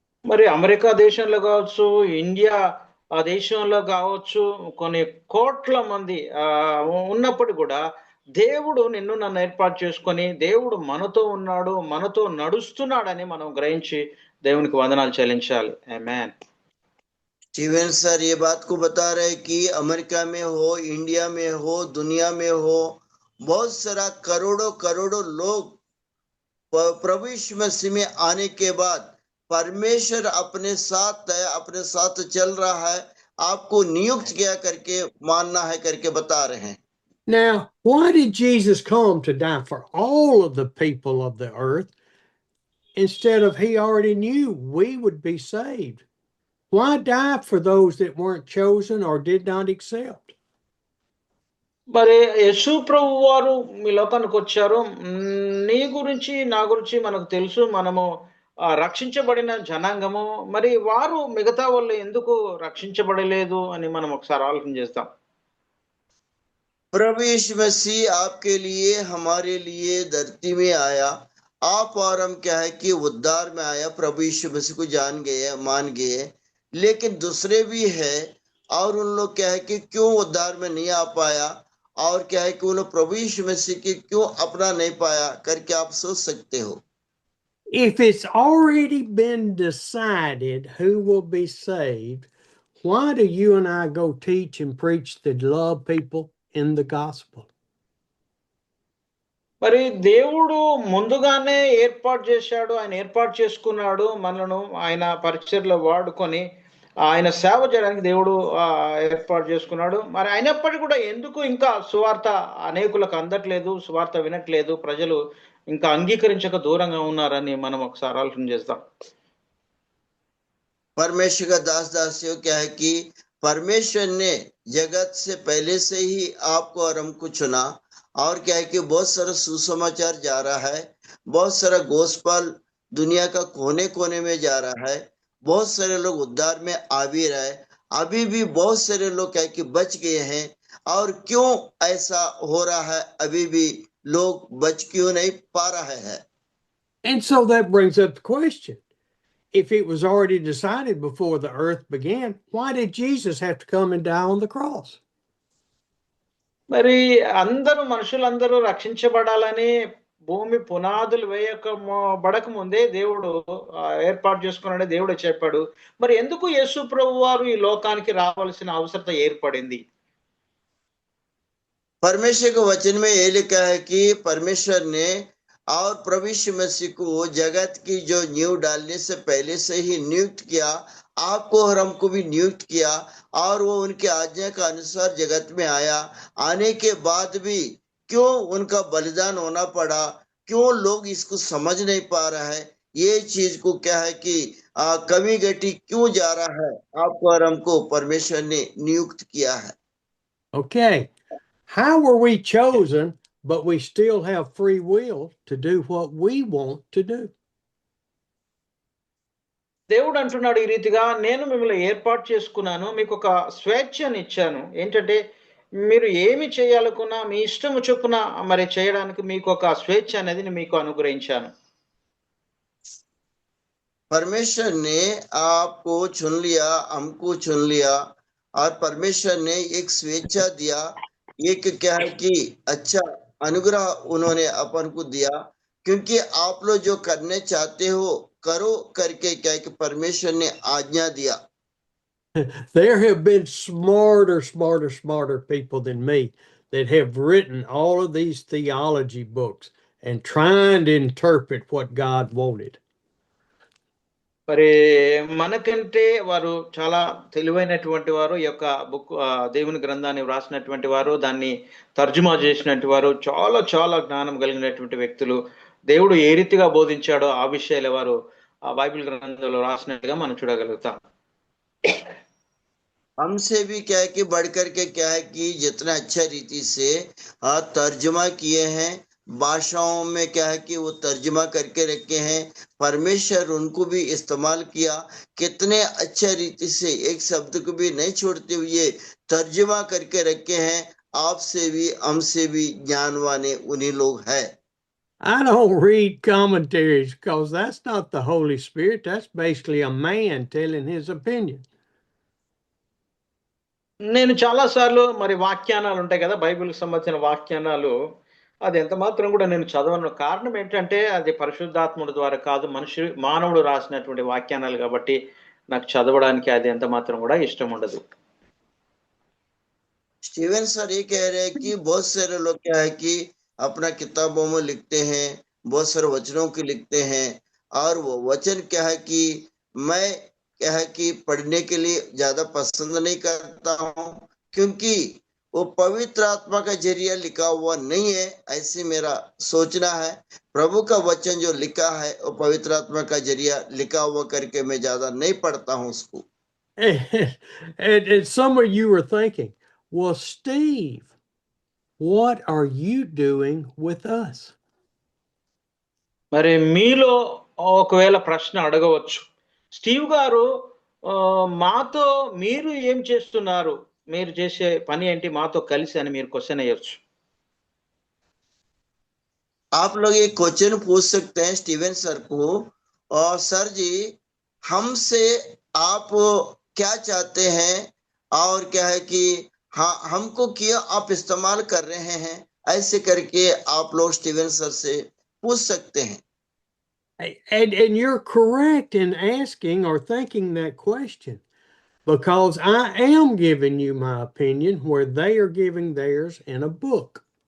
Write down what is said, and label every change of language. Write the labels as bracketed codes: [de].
[te] మరి అమెరికా దేశంలో కావచ్చు, ఇండియా ఆ దేశంలో కావచ్చు, కొన్ని కోట్ల మంది ఉన్నప్పుడు కూడా దేవుడు నిన్ను నన్ను ఏర్పాటు చేసుకొని దేవుడు మనతో ఉన్నాడు, మనతో నడుస్తున్నాడని మనం గ్రహించి దేవునికి వందనాలు చెల్లించాలి. ఆమేన్. [hi] स्टीवन सर ये बात को बता रहे कि अमेरिका में हो, इंडिया में हो, दुनिया में हो, बहुत सारा करोड़ों लोग प्रभु यीशु मसीह में आने के बाद परमेश्वर अपने साथ चल रहा है, आपको नियुक्त किया करके मानना है करके बता रहे हैं। [en] Now, why did Jesus come to die for all of the people of the earth instead of he already knew we would be saved? Why die for those that weren't chosen or did not accept? [te] మరి యేసు ప్రభు వారు మీ లోకానికి వచ్చారు. నీ గురించి నా గురించి మనకు తెలుసు, మనము రక్షించబడిన జనాంగము. మరి వారు మిగతా వాళ్ళు ఎందుకు రక్షించబడలేదు అని మనం ఒకసారి ఆలోచన చేస్తాం. [hi] प्रभु यीशु मसीह आपके लिए हमारे लिए धरती में आया, आप और हम क्या है कि उद्धार में आया, प्रभु यीशु मसीह को मान गए, लेकिन दूसरे भी है और उन लोग क्या है कि क्यों उद्धार में नहीं आ पाया, और क्या है कि उन लोग प्रभु यीशु मसीह की क्यों अपना नहीं पाया करके आप सोच सकते हो। [en] If it's already been decided who will be saved, why do you and I go teach and preach to love people in the gospel? [te] మరి దేవుడు ముందుగానే ఏర్పాటు చేశాడు, ఆయన ఏర్పాటు చేసుకున్నాడు మనను, ఆయన పరిచర్యలో వాడుకొని ఆయన సేవ చేయడానికి దేవుడు ఏర్పాటు చేసుకున్నాడు. మరి అయినప్పటికీ కూడా ఎందుకు ఇంకా సువార్త అనేకులకు అందట్లేదు, సువార్త వినట్లేదు, ప్రజలు ఇంకా అంగీకరించక దూరంగా ఉన్నారని మనం ఒకసారి ఆలోచన చేద్దాం. [hi] परमेश्वर का दासियों क्या है कि परमेश्वर ने जगत से पहले से ही आपको और हमको चुना, और क्या है कि बहुत सारा सुसमाचार जा रहा है, बहुत सारा गोस्पल दुनिया का कोने कोने में जा रहा है, बहुत सारे लोग उद्धार में आ भी रहे, अभी भी बहुत सारे लोग क्या है कि बच गए हैं, और क्यों ऐसा हो रहा है, अभी भी लोग बच क्यों नहीं पा रहे हैं। [en] And so that brings up the question, if it was already decided before the earth began, why did Jesus have to come and die on the cross? [te] మరి అందరూ మనుషులందరూ రక్షించబడాలని భూమి పునాదులు బడక ముందే దేవుడు ఏర్పాటు చేసుకున్నాడే దేవుడు చెప్పాడు. మరి ఎందుకు యేసు ప్రభు వారు ఈ లోకానికి రావాల్సిన అవసరత ఏర్పడింది? [hi] परमेश्वर के वचन में ये लिखा है कि परमेश्वर ने और प्रभु यीशु मसीह को जगत की जो नींव डालने से पहले से ही नियुक्त किया, आपको और हमको भी नियुक्त किया, और वो उनके आज्ञा का अनुसार जगत में आया। आने के बाद भी क्यों उनका बलिदान होना पड़ा, क्यों लोग इसको समझ नहीं पा रहा है, ये चीज को क्या है कि कमी घटी क्यों जा रहा है, आपको और हमको परमेश्वर ने नियुक्त किया है। [en] Okay. How were we chosen, but we still have free will to do what we want to do? [te] దేవుడు అంటున్నాడు ఈ రీతిగా, నేను మిమ్మల్ని ఏర్పాటు చేసుకున్నాను, మీకు ఒక స్వేచ్ఛని ఇచ్చాను. ఏంటంటే మీరు ఏమి చేయాలనుకున్నా మీ ఇష్టము చొప్పున మరి చేయడానికి మీకు ఒక స్వేచ్ఛ అనేది మీకు అనుగ్రహించాను. [hi] परमेश्वर ने आपको चुन लिया, हमको चुन लिया, और परमेश्वर ने एक स्वेच्छा दिया, एक क्या है कि अच्छा अनुग्रह उन्होंने अपन को दिया, क्योंकि आप लोग जो करने चाहते हो करो करके क्या है कि परमेश्वर ने आज्ञा दिया। [en] There have been smarter people than me that have written all of these theology books and trying to interpret what God wanted. [te] మరి మనకంటే వారు చాలా తెలివైనటువంటి వారు, ఈ యొక్క బుక్ దేవుని గ్రంథాన్ని వ్రాసినటువంటి వారు, దాన్ని తర్జుమా చేసినటువంటి వారు, చాలా చాలా జ్ఞానం కలిగినటువంటి వ్యక్తులు. దేవుడు ఏ రీతిగా బోధించాడో ఆ విషయాలు వారు ఆ బైబిల్ గ్రంథంలో రాసినట్టుగా మనం చూడగలుగుతాం. [hi] हमसे भी क्या है कि बढ़कर के क्या है कि जितना अच्छा रीति से तर्जुमा किए हैं, भाषाओं में क्या है कि वो तर्जुमा करके रखे हैं, परमेश्वर उनको भी इस्तेमाल किया, कितने अच्छे रीति से एक शब्द को भी नहीं छोड़ते हुए तर्जुमा करके रखे हैं। आपसे भी हमसे भी ज्ञानवान उन्हीं लोग हैं। [en] I don't read commentaries because that's not the Holy Spirit. That's basically a man telling his opinion. [te] నేను చాలా సార్లు మరి వాక్యానాలు ఉంటాయి కదా, బైబిల్కి సంబంధించిన వాక్యానాలు, అది ఎంత మాత్రం కూడా నేను చదవను. కారణం ఏంటంటే అది పరిశుద్ధాత్ముడి ద్వారా కాదు, మానవుడు రాసినటువంటి వాక్యానాలు కాబట్టి నాకు చదవడానికి అది ఎంత మాత్రం కూడా ఇష్టం ఉండదు. [hi] स्टीवन सर ये कह रहे हैं कि बहुत सारे लोग क्या है कि अपना किताबों में लिखते हैं, बहुत सारे वचनों की लिखते हैं, और वो वचन क्या है कि मैं क्या है कि पढ़ने के लिए ज्यादा पसंद नहीं करता हूँ, क्योंकि वो पवित्र आत्मा का जरिया लिखा हुआ नहीं है, ऐसे मेरा सोचना है। प्रभु का वचन जो लिखा है वो पवित्र आत्मा का जरिया लिखा हुआ करके मैं ज्यादा नहीं पढ़ता हूँ उसको। [en] And some of you are thinking, well, Steve, what are you doing with us? [te] మరి మీలో ఒకవేళ ప్రశ్న అడగవచ్చు, స్టీవ్ గారు మాతో మీరు ఏం చేస్తున్నారు, మీరు చేసే పని ఏంటి మాతో కలిసి అని మీరు క్వశ్చన్ అయ్యొచ్చు. [hi] आप लोग ये क्वेश्चन पूछ सकते हैं स्टीवन सर को, और सर जी हमसे आप क्या चाहते हैं, और क्या है कि हाँ हमको क्या आप इस्तेमाल कर रहे हैं, ऐसे करके आप लोग स्टीवन सर से पूछ सकते हैं। [en] And you're correct in asking or thinking that question, because I am giving you my opinion where they are giving theirs in a book.